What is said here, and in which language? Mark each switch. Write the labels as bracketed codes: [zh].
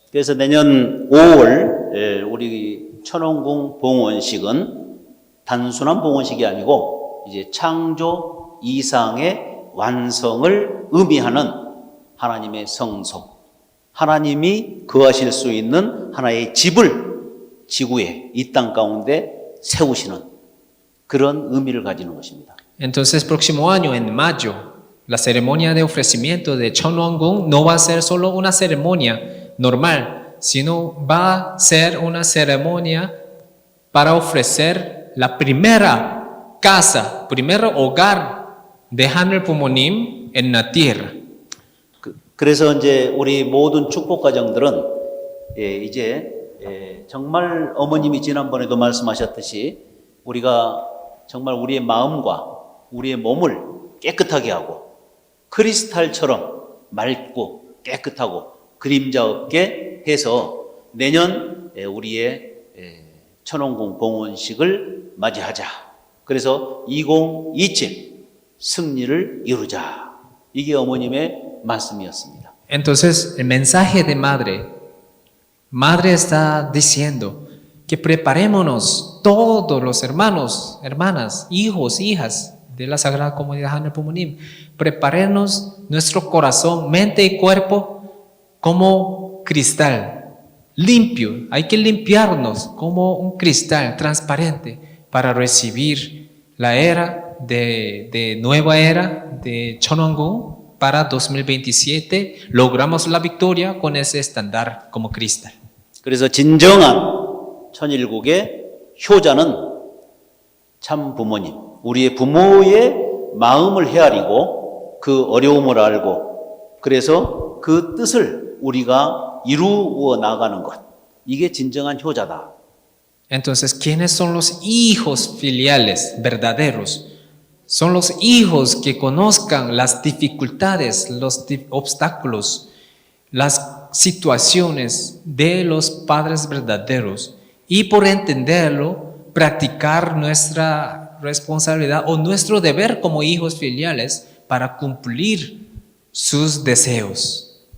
[ko] 그래서 내년 5월 우리 천원궁 봉헌식은 단순한 봉헌식이 아니고 이제 창조 이상의 완성을 의미하는 하나님의 성소, 하나님이 거하실 수 있는 하나의 집을 지구에 이 땅 가운데 세우시는 그런 의미를 가지는 것입니다. [es] Entonces, próximo año, en mayo, la ceremonia de ofrecimiento de Cheonwon-gun no va a ser solo una ceremonia normal, sino va a ser una ceremonia para ofrecer la primera casa, primer hogar de Hanel Pumonim en la tierra. [ko] 그래서 이제 우리 모든 축복 가정들은 이제 정말 어머님이 지난번에도 말씀하셨듯이 우리가 정말 우리의 마음과 우리의 몸을 깨끗하게 하고 크리스탈처럼 맑고 깨끗하고 그림자 없게 해서 내년 우리의 천원궁 봉헌식을 맞이하자. 그래서 2027 승리를 이루자. 이게 어머님의 말씀이었습니다. [es] Entonces, el mensaje de Madre está diciendo que preparémonos todos los hermanos, hermanas, hijos, hijas de la Sagrada Comunidad Hanel Pumonim, preparémonos nuestro corazón, mente y cuerpo como cristal, limpio. Hay que limpiarnos como un cristal transparente para recibir la era de nueva era de Cheonwon-gun. Para 2027 logramos la victoria con ese estándar como cristal. [ko] 그래서 진정한 천일국의 효자는 참 부모님, 우리의 부모의 마음을 헤아리고 그 어려움을 알고 그래서 그 뜻을 우리가 이루어 나가는 것. 이게 진정한 효자다. [es] Entonces, ¿quiénes son los hijos filiales verdaderos? Son los hijos que conozcan las dificultades, los obstáculos, las situaciones de los padres verdaderos y por entenderlo, practicar nuestra responsabilidad o nuestro deber como hijos filiales para cumplir sus deseos.